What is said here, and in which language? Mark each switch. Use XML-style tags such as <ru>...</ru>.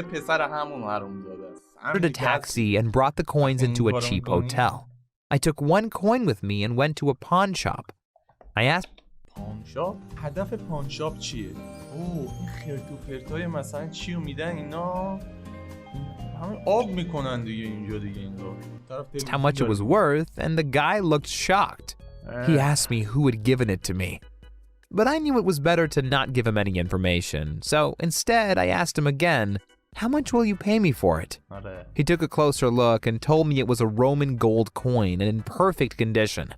<en>I ordered a taxi and brought the coins into a cheap hotel. I took one coin with me and went to a pawn shop. I asked, pawn shop?</en> <fa>هدف pawn shop چیه؟ این خرت و پرتای مثلا چیو میدن اینا؟ آب میکنن دیگه اینجا دیگه انگار.</fa> <en>how much it was worth, and the guy looked shocked. He asked me who had given it to me. But I knew it was better to not give him any information, so instead I asked him again, "How much will you pay me for it?" He took a closer look and told me it was a Roman gold coin and in perfect condition.</en>